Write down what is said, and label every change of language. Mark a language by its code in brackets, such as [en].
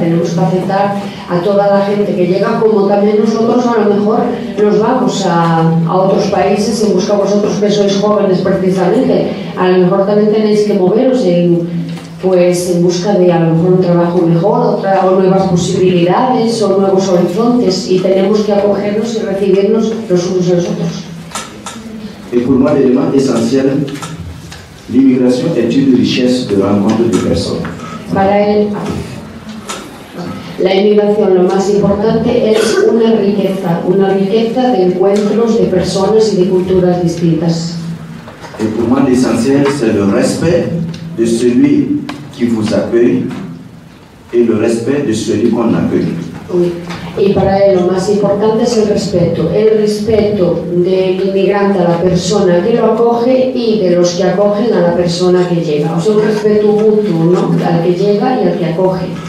[es] Tenemos que aceptar a toda la gente que llega, como también nosotros a lo mejor nos vamos a otros países en busca, vosotros que sois jóvenes precisamente, a lo mejor también tenéis que moveros en busca de a lo mejor un trabajo mejor, o nuevas posibilidades o nuevos horizontes, y tenemos que acogernos y recibirnos los unos a los otros. [fr] Et pour moi, l'élément essentiel, l'immigration est une richesse de rencontre de personnes. [es] Para él, la inmigración, lo más importante, es una riqueza de encuentros de personas y de culturas distintas. [fr] Et pour moi, l'essentiel, c'est le respect de celui qui vous accueille et le respect de celui qu'on accueille. [es] Y para él lo más importante es el respeto del inmigrante a la persona que lo acoge y de los que acogen a la persona que llega. O sea, un respeto mutuo, ¿no?, al que llega y al que acoge.